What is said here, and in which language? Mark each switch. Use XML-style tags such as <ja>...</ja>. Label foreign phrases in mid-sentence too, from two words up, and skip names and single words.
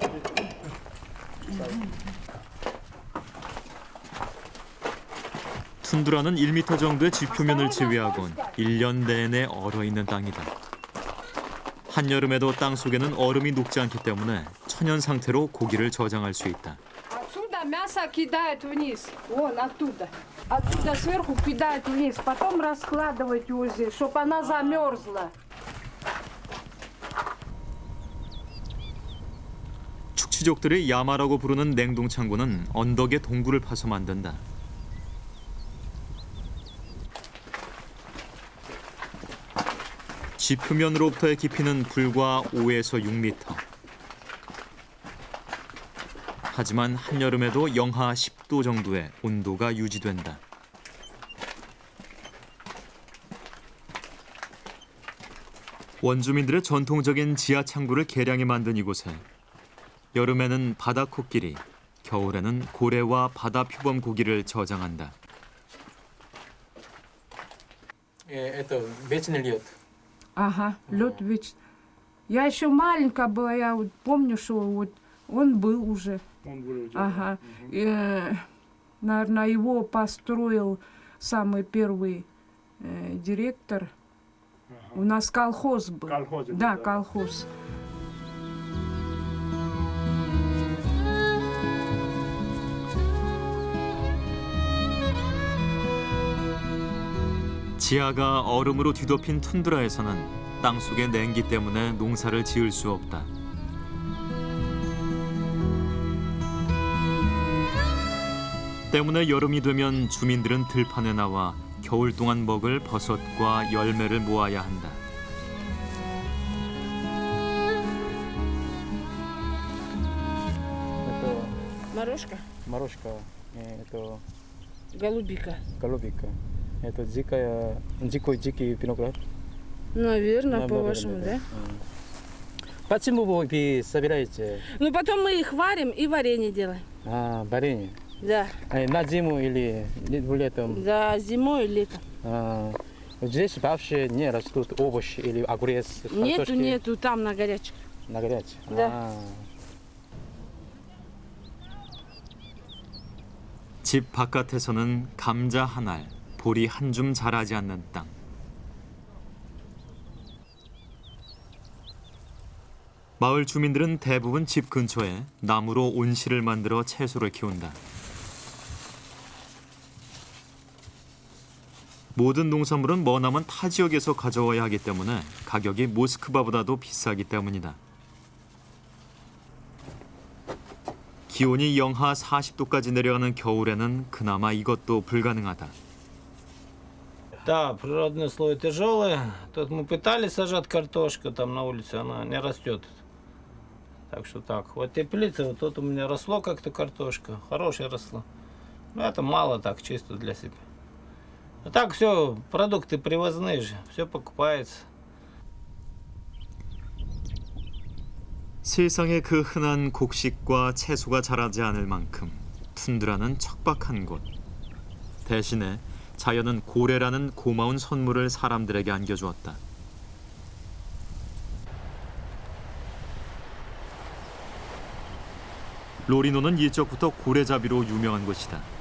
<ko>툰드라는 1m 정도의 지표면을 제외하곤 1년 내내 얼어있는 땅이다. 한여름에도 땅 속에는 얼음이 녹지 않기 때문에 천연 상태로 고기를 저장할 수 있다.</ko> <ru>Отсюда мясо кидают вниз, вон оттуда. Оттуда сверху кидают вниз, потом раскладывают его здесь, чтобы она замерзла.</ru> <ko>축취족들이 야마라고 부르는 냉동 창고는 언덕에 동굴을 파서 만든다. 지표면으로부터의 깊이는 불과 5에서 6m. 하지만 한여름에도 영하 10도 정도의 온도가 유지된다. 원주민들의 전통적인 지하 창고를 개량해 만든 이곳에 여름에는 바다 코끼리, 겨울에는 고래와 바다 표범 고기를 저장한다.</ko> <ru>Это вечный лед. Ага, лед вечный. Я еще маленькая была, я вот помню, что вот он был уже. Он был уже. Ага. Наверное, его построил самый первый директор. У нас колхоз был. Колхоз был, Да, да. колхоз.</ru> <ko>지하가 얼음으로 뒤덮인 툰드라에서는 땅속의 냉기 때문에 농사를 지을 수 없다. 때문에 여름이 되면 주민들은 들판에 나와 겨울 동안 먹을 버섯과 열매를 모아야 한다.</ko> <ru>Это Морожка, морожка, это голубика. голубика. Это дикий виноград. Наверное, Наверное, по-вашему, да? Почему вы собираете Ну, потом мы их варим и варенье делаем. варенье? Да, На зиму или летом? да, зимой и летом. Здесь вообще не растут овощи или огурец, Нету, картошки? нету, там на горячем. На горячий? Да.</ru> <ko>집 바깥에서는 감자 한 알, 보리 한 줌 자라지 않는 땅. 마을 주민들은 대부분 집 근처에 나무로 온실을 만들어 채소를 키운다. 모든 농산물은 머나먼 타 지역에서 가져와야 하기 때문에 가격이 모스크바보다도 비싸기 때문이다. 기온이 영하 40도까지 내려가는 겨울에는 그나마 이것도 불가능하다.</ko> <ru>Да, природные условия тяжелые. Тут мы пытались сажать картошку там на улице, она не растет. Так что так. Вот теплица, вот тут у меня росло как-то картошка, хорошая росла. Но это мало так, чисто для себя. А так все, продукты привозные же, все покупается.</ru> <ko>세상에 그 흔한 곡식과 채소가 자라지 않을 만큼 툰드라는 척박한 곳. 대신에 자연은 고래라는 고마운 선물을 사람들에게 안겨주었다. 로리노는 예적부터 고래잡이로 유명한 곳이다.</ko>